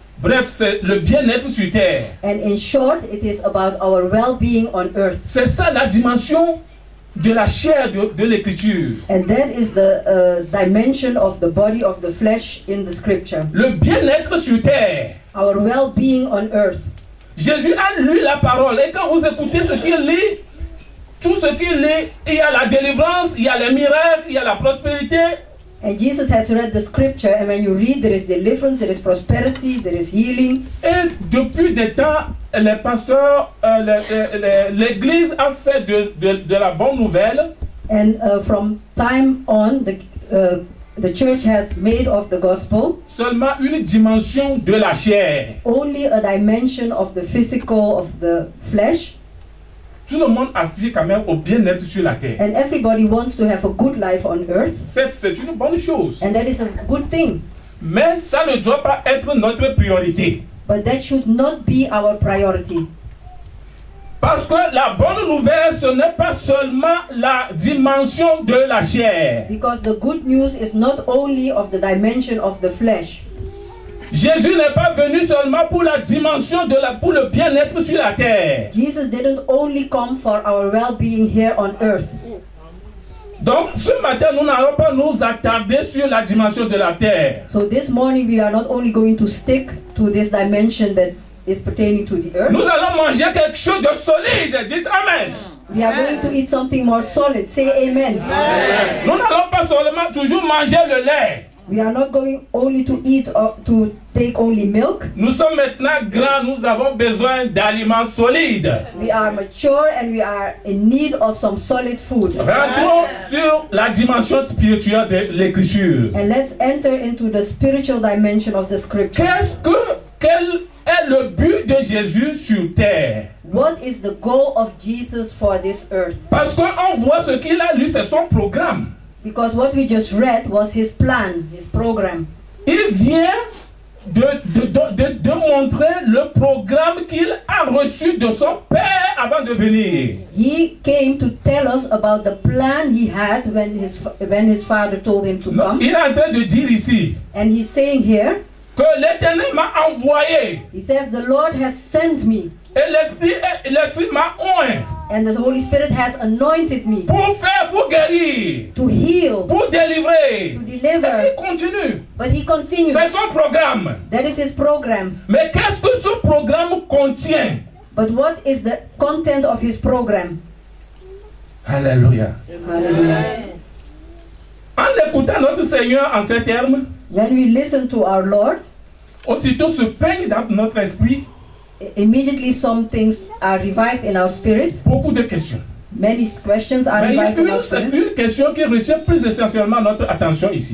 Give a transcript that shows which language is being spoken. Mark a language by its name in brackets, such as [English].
[French] Bref, c'est le bien-être sur terre. [English] And in short, it is about our well-being on earth. [French] C'est ça la dimension de la chair de l'écriture. [English] And that is the dimension of the body of the flesh in the scripture. [French] Le bien-être sur terre. [English] Our well-being on earth. [French] Jésus a lu la parole et quand vous écoutez ce qu'il lit, tout ce qu'il lit, il y a la délivrance, il y a les miracles, il y a la prospérité. [English] And Jesus has read the scripture, and when you read, there is deliverance, there is prosperity, there is healing. [French] Et depuis des temps, les pasteurs, l'église a fait de la bonne nouvelle [English] And from time on, the church has made of the gospel [French] seulement une dimension de la chair. [English] only a dimension of the physical, of the flesh. [French] Tout le monde aspire quand même au bien-être sur la terre. [English] And everybody wants to have a good life on earth, [French] C'est une bonne chose. [English] and that is a good thing. [French] Mais ça ne doit pas être notre priorité. [English] But that should not be our priority. [French] Parce que la bonne nouvelle, ce n'est pas seulement la dimension de la chair. [English] Because the good news is not only of the dimension of the flesh. [French] Jésus n'est pas venu seulement pour la dimension pour le bien-être sur la terre. [English] Jesus didn't only come for our well-being here on earth. [French] Donc ce matin, nous n'allons pas nous attarder sur la dimension de la terre. [English] So this morning we are not only going to stick to this dimension that is pertaining to the earth. [French] Nous allons manger quelque chose de solide. Dites Amen. [English] We are going to eat something more solid. Say amen. [French] Nous n'allons pas seulement toujours manger le lait. [English] We are not going only to eat or to take only milk. [French] Nous sommes maintenant grands, nous avons besoin d'aliments solides. [English] We are mature and we are in need of some solid food. [French] Rentrons sur la dimension spirituelle de l'écriture. [English] And let's enter into the spiritual dimension of the scripture. [French] Quel est le but de Jésus sur terre? [English] What is the goal of Jesus for this earth? [French] Parce qu'on voit ce qu'il a lu, c'est son programme. [English] Because what we just read was his plan, his program. [French] Il vient de montrer le programme qu'il a reçu de son père avant de venir. [English] He came to tell us about the plan he had when his father told him to come. [French] Il est en train de dire ici [English] And he's saying here, [French] que l'Éternel m'a envoyé [English] he says, the Lord has sent me [French] Et l'esprit m'a oint [English] And the Holy Spirit has anointed me [French] pour guérir, [English] to heal, [French] pour délivrer. [English] to [French] Et [English] deliver. [French] il continue. [English] But he continues. [French] C'est son programme. [English] That is his program. [French] Mais qu'est-ce que ce programme contient? [English] But what is the content of his program? [French] Alléluia. [English] Hallelujah. [French] En écoutant notre Seigneur en ces termes, [English] When we listen to our Lord, [French] aussitôt se peigne dans notre esprit [English] immediately some things are revived in our spirit. [French] beaucoup de questions. [English] Many questions are [French] Mais il y a [English] revived in our [French] c'est [English] spirit. [French] une question qui retient plus essentiellement notre attention ici.